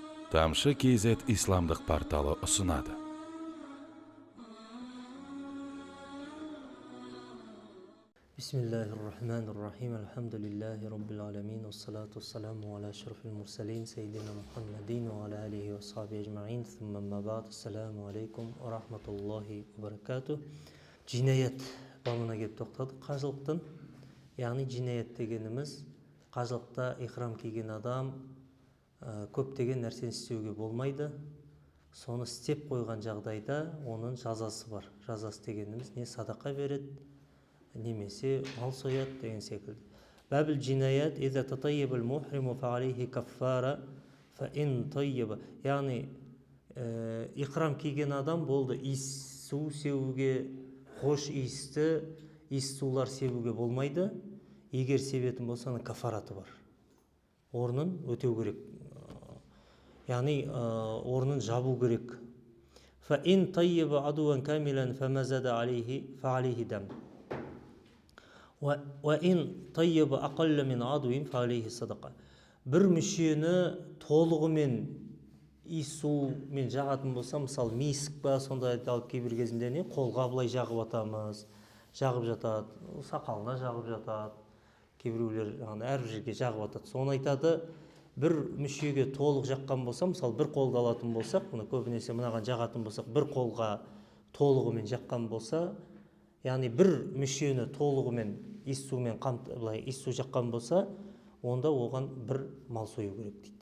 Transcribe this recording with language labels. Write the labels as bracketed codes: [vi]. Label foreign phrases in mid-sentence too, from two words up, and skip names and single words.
[kk] Тамшы KZ исламдық порталы ұсынады. [ar] بسم الله الرحمن الرحيم. الحمد لله رب العالمين والصلاة والسلام على أشرف المرسلين سيدنا محمد وعلى آله وصحبه أجمعين. ثم أما بعد. السلام عليكم ورحمة الله وبركاته. [kk] Жинаят бабына келіп тоқтадық. Қажылықтың, яғни жинаят дегеніміз қажылықта ихрам киген адам көптеген нәрсені істеуге болмайды. Соны істеп қойған жағдайда оның жазасы бар. Жазасы дегеніміз не садақа береді, немесе мал сояды деген секілді. [ar] باب الجنايات إذا تطيب المحرم فعليه كفارة فإن طيب. [kk] Яғни ихрам киген адам болды, иіссу сеуге, хош иісті иіссулар себуге болмайды. Егер себетін болса, оның кафараты бар. Орнын өтеу керек. Яғни орнын жабу керек. [ar] فإن طيب عضوا كاملا فما زاد عليه فعليه دم. وَإِنْ طَيَّبَ أَقَلَّ مِنْ عَضْوٍ فَعَلَيْهِ صَدَقَةٌ. [kk] Бір мүшені толығымен иіссумен жағатын болса, мысалы миск па, сонда айталық кейбір кезінде не қолға былай жағып атамыз, жағып жатады, сақалына жағып жатады, кейбіреулер әрбір жерге жағып атады. Соны айтады, бір мүшеге толық жаққан болса, мысалы бір қолды алатын болсақ, мұны көбінесе мынаған жағатын болсақ, бір қолға толығымен жаққан болса, яғни бір мүшені толығымен иіссумен иіссу жаққан болса, онда оған бір мал сою керек дейді.